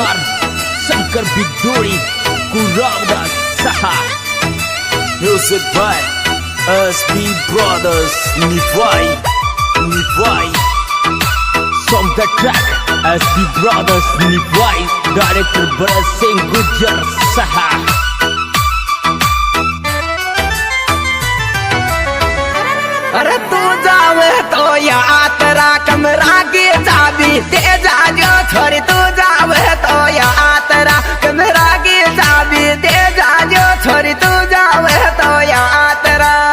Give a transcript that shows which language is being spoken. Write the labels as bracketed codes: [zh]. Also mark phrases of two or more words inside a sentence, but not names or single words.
[en] Shankar Bigduri Kuravdas Saha. Music by SB Brothers Nivai From the track SB Brothers Nivai. Director Bharat Singh Gujar Saha. [raj] अरे तू जावे तो यात्रा कमरा की चाबी दे जाजो छोरी तू जावे तो यात्रा कमरा की चाबी दे जाजो छोरी तू जावे तो यात्रा।